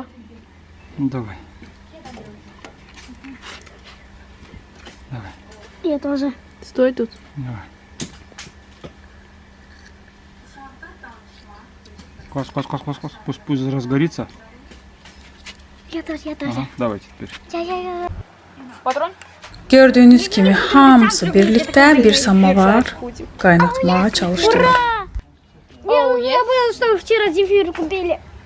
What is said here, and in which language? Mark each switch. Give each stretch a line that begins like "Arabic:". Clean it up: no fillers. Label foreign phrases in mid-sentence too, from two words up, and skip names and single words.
Russian: ну давай. Давай, Я тоже. Стой тут. давай. Квас, квас, квас, квас, квас. Пусть разгорится. Я тоже, я тоже. Ага, давайте теперь. Я. Патрон?
Azerbaijani: Gördüyünüz kimi hamısı birlikdə bir samavar qaynatmağa çalışdılar.
Russian: Я поняла, что вы вчера зефир купили.